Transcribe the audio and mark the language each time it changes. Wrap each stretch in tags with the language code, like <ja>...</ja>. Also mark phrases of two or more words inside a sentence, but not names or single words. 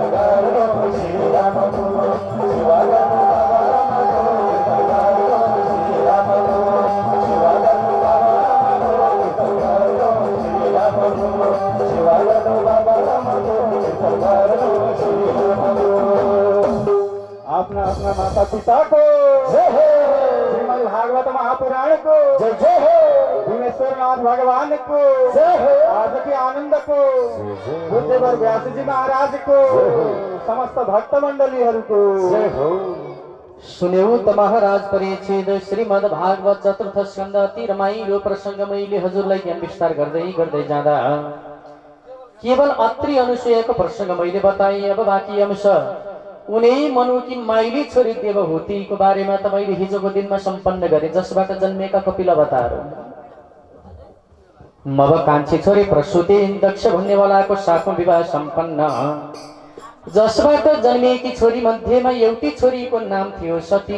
<ne>गर्नु श्री रामको सेवा गर्नु बाबा माको कीर्तन गर्नु श्री रामको सेवा गर्नु बाबा माको कीर्तन गर्नु श्री रामको सेवा गर्नु बाबा माको कीर्तन गर्नु श्री रामको</ne> <hi>अपना अपना माता पिता को जय हो श्रीमद् भागवत महापुराण को जय जय हो भीमेश्वर नाथ भगवान को जय हो आज के आनंद को बुद्धदेव व्यास जी महाराज को समस्त भक्त मंडलीहरू को जय हो</hi> <ne>सुन्यौ त महाराज परिचित श्रीमद् भागवत चतुर्थ स्कन्द अति रमाइलो प्रसंग मैले हजुरलाई ज्ञान विस्तार गर्दै जाँदा केवल अत्रि अनुसूयको प्रसंग मैले बताएँ। अब बाँकी अंश उनै मनुकी माइली छोरी देवहूतिको बारेमा त मैले हिजोको दिनमा सम्पन्न गरे, जसबाट जन्मेका कपिल अवतार मब कान्छी छोरी प्रसूति दक्ष भन्नेवालाको साथमा विवाह सम्पन्न, जसबाट जन्मेकी छोरी मध्येमा एउटी छोरीको नाम थियो सती।</ne>